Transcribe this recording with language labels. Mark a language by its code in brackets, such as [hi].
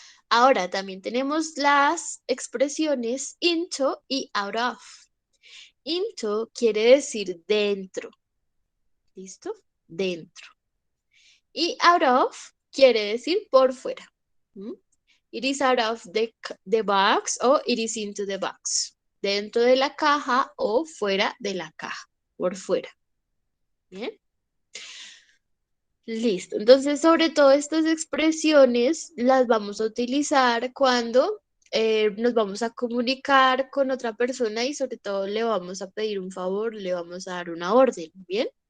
[es] Ahora también tenemos las expresiones into y out of. Into quiere decir dentro. ¿Listo? Dentro. Y out of quiere decir por fuera. ¿Mm? [en] It is out of the box o it is into the box. [es] Dentro de la caja o fuera de la caja. Por fuera. ¿Bien? Listo. Entonces, sobre todo estas expresiones las vamos a utilizar cuando nos vamos a comunicar con otra persona y sobre todo le vamos a pedir un favor, le vamos a dar una orden, ¿bien?